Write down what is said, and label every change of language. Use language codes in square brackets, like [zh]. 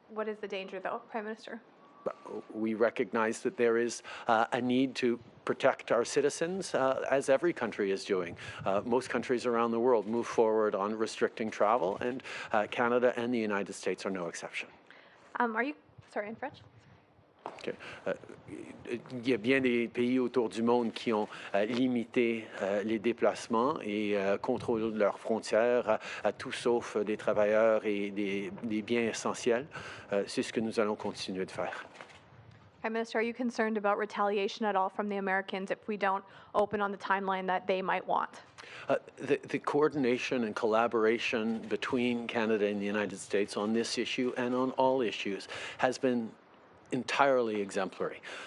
[en] What is the danger, though, Prime Minister? We recognize that there is a need to protect our citizens, as every country is doing. Most countries around the world move forward on restricting travel, and Canada and the United States are no exception. Are you, sorry, in French? Okay. [fr] Il y a bien des pays autour du monde qui ont limité les déplacements et contrôlent leurs frontières à tout sauf des travailleurs et des biens essentiels. C'est ce que nous allons continuer de faire. [en] Prime Minister, are you concerned about retaliation at all from the Americans if we don't open on the timeline that they might want? The coordination and collaboration between Canada and the United States on this issue and on all issues has been entirely exemplary.